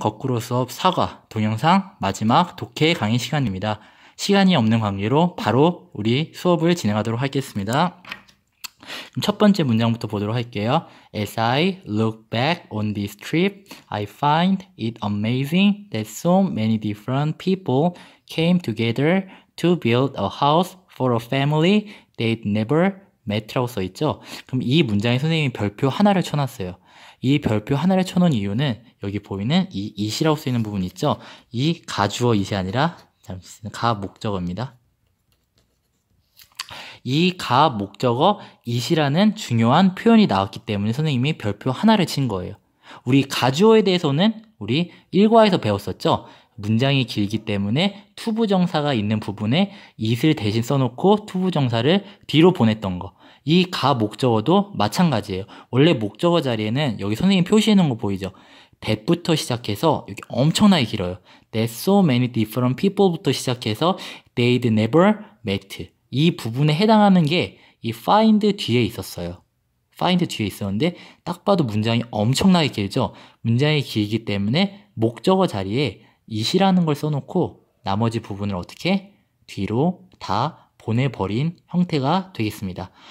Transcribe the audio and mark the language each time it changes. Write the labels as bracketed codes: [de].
[ko] 거꾸로 수업 사과 동영상 마지막 독해 강의 시간입니다. 시간이 없는 관계로 바로 우리 수업을 진행하도록 하겠습니다. 그럼 첫 번째 문장부터 보도록 할게요. [en] As I look back on this trip, I find it amazing that so many different people came together to build a house for a family they'd never met [ko] 라고 써있죠. 그럼 이 문장에 선생님이 별표 하나를 쳐놨어요. 이 별표 하나를 쳐놓은 이유는 여기 보이는 이 it이라고 쓰이는 부분 있죠. 이 가주어 it이 아니라 가 목적어입니다. 이 가 목적어 it이라는 중요한 표현이 나왔기 때문에 선생님이 별표 하나를 친 거예요. 우리 가주어에 대해서는 우리 1과에서 배웠었죠. 문장이 길기 때문에 투부정사가 있는 부분에 it을 대신 써놓고 투부정사를 뒤로 보냈던 거. 이 가 목적어도 마찬가지예요. 원래 목적어 자리에는 여기 선생님 표시해 놓은 거 보이죠? that부터 시작해서 여기 엄청나게 길어요. [en] That so many different people [ko] 부터 시작해서 [en] they'd never met. [ko] 이 부분에 해당하는 게 이 find 뒤에 있었어요. find 뒤에 있었는데 딱 봐도 문장이 엄청나게 길죠? 문장이 길기 때문에 목적어 자리에 it이라는 걸 써놓고 나머지 부분을 어떻게 뒤로 다 보내버린 형태가 되겠습니다.